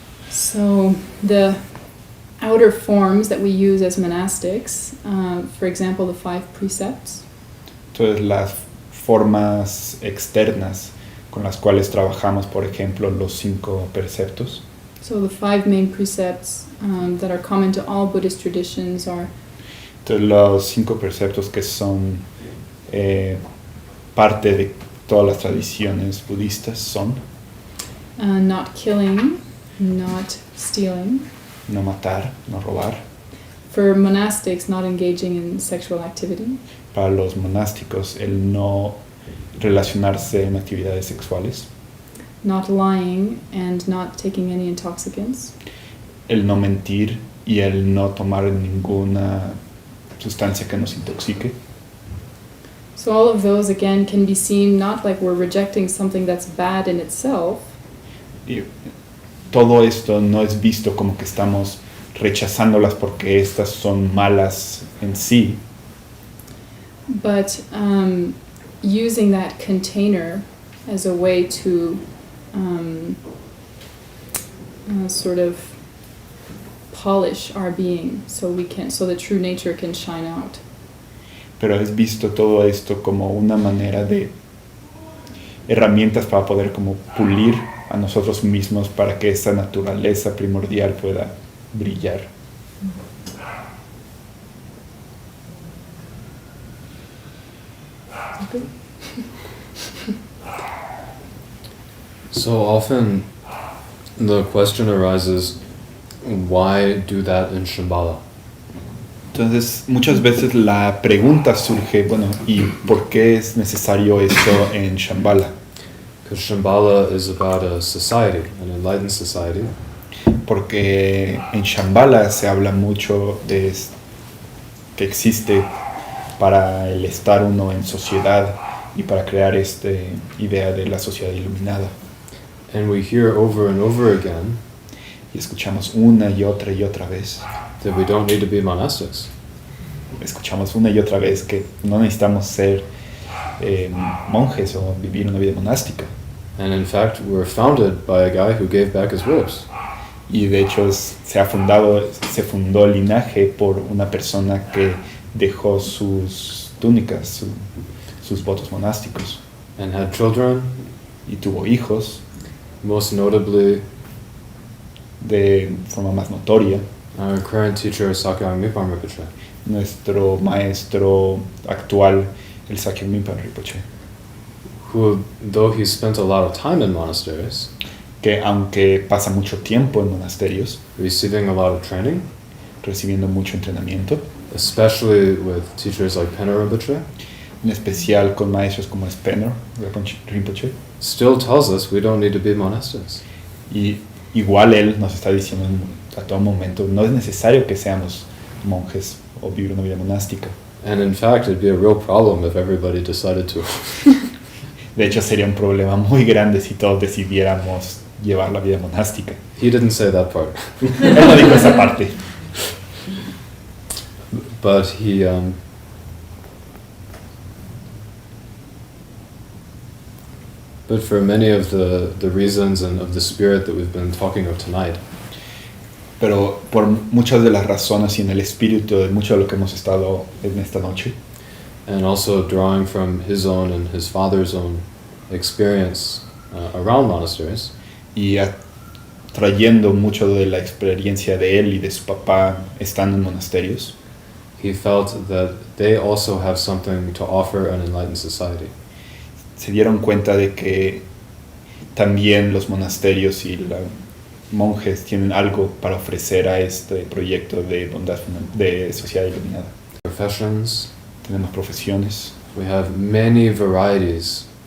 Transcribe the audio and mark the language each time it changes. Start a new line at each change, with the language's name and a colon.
English: So the outer forms that we use as monastics, for example, the 5 precepts.
Spanish: Entonces las formas externas con las cuales trabajamos, por ejemplo, los 5 preceptos.
English: So the 5 main precepts that are common to all Buddhist traditions are
Spanish: Entonces los 5 preceptos que son parte de todas las tradiciones budistas son
English: not killing, not stealing.
Spanish: no matar, no robar.
English: For monastics, not engaging in sexual activity.
Spanish: Para los monásticos, el no relacionarse en actividades sexuales.
English: Not lying and not taking any intoxicants.
Spanish: El no mentir y el no tomar ninguna sustancia que nos intoxique.
English: So all of those, again, can be seen not like we're rejecting something that's bad in itself,
Spanish: Y todo esto no es visto como que estamos rechazándolas porque estas son malas en sí,
English: but using that container as a way to sort of polish our being so the true nature can shine out.
Spanish: pero es visto todo esto como una manera de herramientas para poder como pulir a nosotros mismos para que esa naturaleza primordial pueda brillar.
English: So often the question arises, why do that in Shambhala?
Spanish: Entonces, muchas veces la pregunta surge, bueno, ¿y por qué es necesario eso en Shambhala?
English: Because Shambhala is about a society, an enlightened society,
Spanish: Porque en Shambhala se habla mucho de que existe para el estar uno en sociedad y para crear esta idea de la sociedad iluminada.
English: and we hear over and over again
Spanish: Y escuchamos una y otra vez.
English: that we don't need to be monastics.
Spanish: Escuchamos una y otra vez que no necesitamos ser monjes o vivir una vida monástica.
English: And in fact, we're founded by a guy who gave back his robes.
Spanish: Y de hecho se fundó el linaje por una persona que dejó sus túnicas, sus votos monásticos,
English: And had children,
Spanish: y tuvo hijos,
English: Most notably,
Spanish: de forma más notoria,
English: our current teacher, Sakyong Mipham Rinpoche,
Spanish: nuestro maestro actual, el Sakyong Mipham Rinpoche,
English: who, though he spent a lot of time in monasteries,
Spanish: que aunque pasa mucho tiempo en monasterios,
English: receiving a lot of training,
Spanish: recibiendo mucho entrenamiento,
English: especially with teachers like Penna Rinpoche,
Spanish: en especial con maestros como Spener Rinpoche,
English: still tells us we don't need to be monastics.
Spanish: y igual él nos está diciendo a todo momento, no es necesario que seamos monjes o vivir una vida monástica.
English: And in fact, it'd be a real problem if everybody decided to.
Spanish: De hecho, sería un problema muy grande si todos decidiéramos llevar la vida monástica.
English: He didn't say that part.
Spanish: Él no dijo esa parte.
English: But he, but for many of the reasons and of the spirit that we've been talking of tonight,
Spanish: Pero por muchas de las razones y en el espíritu de mucho de lo que hemos estado en esta noche,
English: and also drawing from his own and his father's own experience around monasteries,
Spanish: y trayendo mucho de la experiencia de él y de su papá estando en monasterios,
English: he felt that they also have something to offer an enlightened society.
Spanish: se dieron cuenta de que también los monasterios y los monjes tienen algo para ofrecer a este proyecto de bondad de sociedad iluminada.
English: Professions,
Spanish: Tenemos profesiones,
English: we have many varieties